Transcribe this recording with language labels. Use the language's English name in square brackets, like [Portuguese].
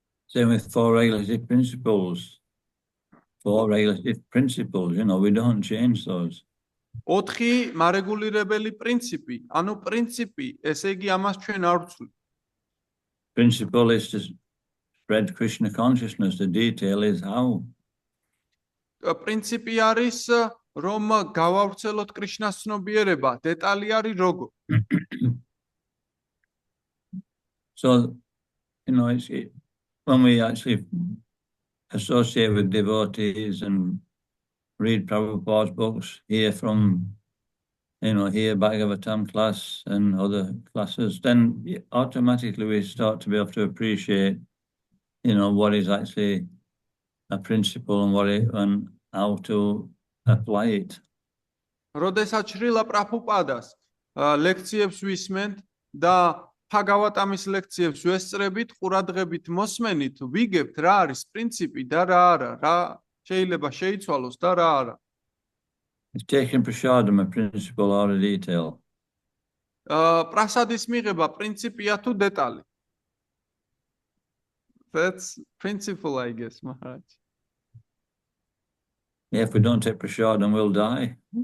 [English] Same with four regulative principles. Four regulative principles, we don't change those. [Georgian] 4 მარეგულირებელი პრინციპი, ანუ პრინციპი, ესე იგი ამას ჩვენ არ ვცვლით. [English] Principle is to spread Krishna consciousness. The detail is how. [Georgian] პრინციპი არის, რომ გავავრცელოთ კრიშნას ცნობიერება, დეტალი არის როგორ. [English] So, when we actually associate with devotees and read Prabhupada's books, hear from, hear Bhagavatam class and other classes, then automatically we start to be able to appreciate, what is actually a principle and how to apply it. [Georgian] როდესაც შრილა პრაბჰუპადას ლექციებს ვისმენთ და ბჰაგავატამის ლექციებს ვესწრებით, ყურადღებით მოსმენით, ვიგებთ რა არის პრინციპი და რა არა, რა შეიძლება შეიცვალოს და რა არა. [English] It's taking prasadam a principle or a detail. [Georgian] პრასადის მიღება პრინციპია თუ დეტალი? [English] That's principle, I guess, Maharaj. Yeah, if we don't take prasadam, we'll die.